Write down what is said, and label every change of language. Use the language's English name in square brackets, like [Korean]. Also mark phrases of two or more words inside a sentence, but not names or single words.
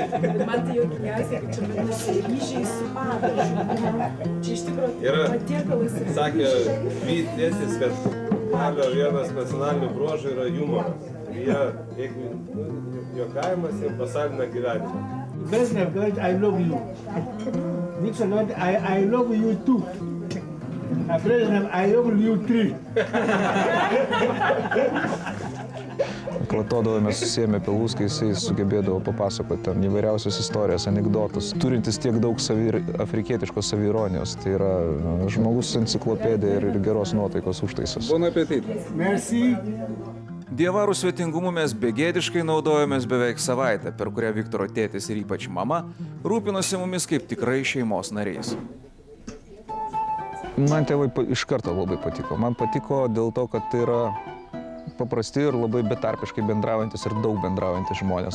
[Lithuanian] Man tai juokingiausia, kad čia vadinasi ryžiai su padažu. Čia iš tikrųjų patiekalas. Sakė vytėsis, kad Malio vienas nacionalinių bruožų yra humoras. Jie, jeigu juokavimas, jie pasalina gyvenimą. [Russian] Brezhnev говорит, [English] I love you. Nixon говорит, I love you too. [Russian] А Брежнев, [English] I love you three. [Lithuanian] Klatodavomės susėmę pilvus, kai jisai sugebėdavo papasakoti ten įvairiausias istorijas, anekdotus, turintis tiek daug afrikietiškos saviironijos. Tai yra žmogus enciklopedija ir geros nuotaikos užtaisas. [French] Bon appétit. Merci. [Lithuanian] Dievarų svetingumu mes begėdiškai naudojomės beveik savaitę, per kurią Viktoro tėtis ir ypač mama rūpinosi mumis kaip tikrai šeimos nariais. Man tėvai iš karto labai patiko. Man patiko dėl to, kad tai yra paprasti ir labai betarpiškai bendraujantis ir daug bendraujantis žmonės.